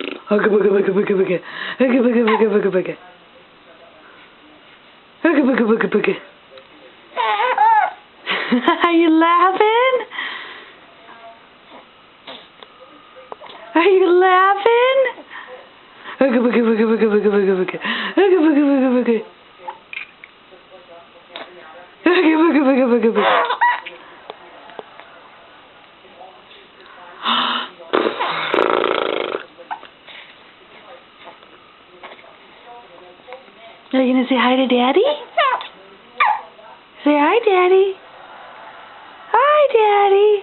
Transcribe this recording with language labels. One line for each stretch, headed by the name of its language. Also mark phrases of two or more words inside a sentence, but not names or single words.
English: Hugga bugga bugga bugga bugga. Hugga bugga bugga bugga bugga. Hugga bugga bugga bugga. Are you laughing? Are you laughing? Hugga bugga bugga bugga bugga bugga bugga. Hugga bugga bugga bugga. Hugga bugga bugga bugga bugga. Are you gonna say hi to Daddy? Say hi, Daddy. Hi, Daddy.